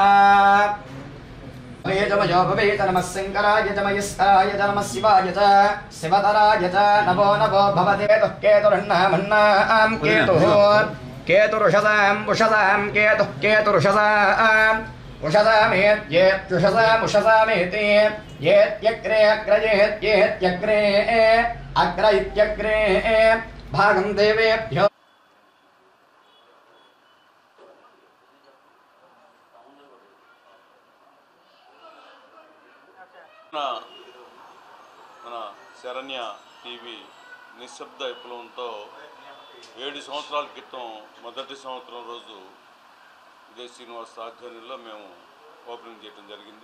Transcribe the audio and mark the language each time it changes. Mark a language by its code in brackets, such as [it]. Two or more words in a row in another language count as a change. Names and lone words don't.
[sa] वेदमयो भवेत नमः शङ्कराय च मयस्काय च नमः शिवाय च शिवतराय च नमो नमो भवते केतुर्नामन्नां केतुः केतुरुषसां उषसां केतुः केतुरुषसां उषसामेत्येत्युषसामुषसामेति येत्यग्रे अग्रयेत्येत्यग्रे अग्र इत्यग्रे भागं देवेभ्यो [te] మన శరణ్య టీవీ నిశ్శబ్ద విప్లవంతో 7 సంవత్సరాల క్రితం మొదటి సంవత్సరం రోజు ఇదే శ్రీనివాస్ ఆధ్వర్యంలో మేము ఓపెనింగ్ చేయడం జరిగింది.